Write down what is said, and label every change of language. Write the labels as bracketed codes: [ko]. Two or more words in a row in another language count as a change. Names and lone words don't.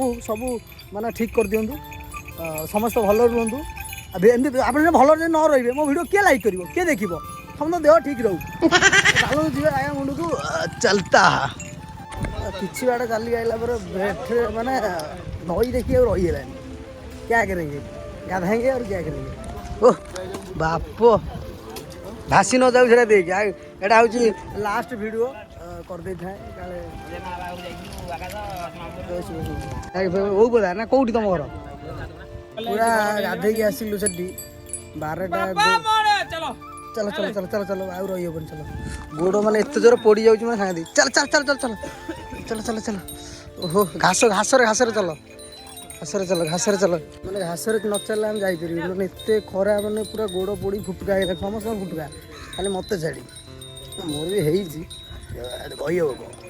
[or] ସବୁ ମାନେ ଠିକ୍ କରିଦିଅନ୍ତୁ ସମସ୍ତେ ଭଲରେ ରୁହନ୍ତୁ ଏମିତି ଆପଣ ଭଲରେ ନ ରହିବେ ମୋ ଭିଡ଼ିଓ କିଏ ଲାଇକ୍ କରିବ କିଏ ଦେଖିବ ସମସ୍ତ ଦେହ ଠିକ୍ ରହୁ ଚାଲନ୍ତୁ ଯିବେ ଆଜ୍ଞା ମୁଣ୍ଡକୁ ଚାଲତା କିଛି ବାଟ ଚାଲି ଆଇଲା ପରେ ବେଠରେ ମାନେ ନଈ ଦେଖି ଆଉ ରହିଗଲାନି [hi] क्या करेंगे गाधाएंगे और क्या करेंगे [or] ଓହ ବାପ ଭାସି ନ ଯାଉ ସେଟା ଦେଖ ଏଇଟା ହେଉଛି [en] last video [or] କରିଦେଇଥାଏ କାଳେ ହଉ ବୋଲା ନା କେଉଁଠି ତମ ଘର ପୁରା ଗାଧେଇକି ଆସିଲୁ ସେଠି 12ଟା ଚାଲ ଚାଲ ଚାଲ ଚାଲ ଚାଲ ଆଉ ରହିହବନି ଚାଲ ଗୋଡ଼ ମାନେ ଏତେ ଜୋର ପୋଡ଼ି ଯାଉଛି ମାନେ ସାଙ୍ଗେ ଚାଲ ଚାଲ ଚାଲ ଚାଲ ଚାଲ ଚାଲ ଚାଲ ଚାଲ ଓହୋ ଘାସରେ ଚାଲ ଘାସରେ ଚାଲ ମାନେ ଘାସରେ ନ ଚାଲିଲେ ଆମେ ଯାଇପାରିବୁ ମାନେ ଏତେ ଖରା ମାନେ ପୁରା ଗୋଡ଼ ପୋଡ଼ି ଫୁଟକା ହେଇଗଲା ସମସ୍ତଙ୍କ ଫୁଟକା ଖାଲି ମୋତେ ଛାଡ଼ି ମୋର ବି ହେଇଛି କହିହବ କ'ଣ